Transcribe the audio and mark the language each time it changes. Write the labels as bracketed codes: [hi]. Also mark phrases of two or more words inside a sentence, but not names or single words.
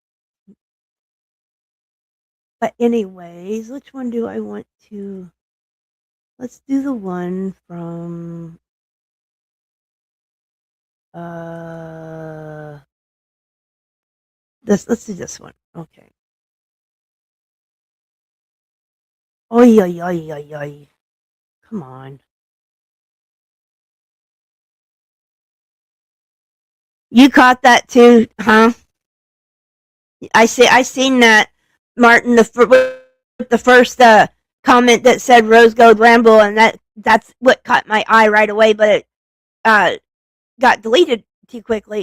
[en] But anyways, which one do I want to... Let's do the one from... Let's do this one. Okay. Oy, oy, oy, oy, oy. Come on. You caught that too, huh? I seen that, Martin, the first comment that said Rose Gold Ramble, and that's what caught my eye right away, but it got deleted too quickly.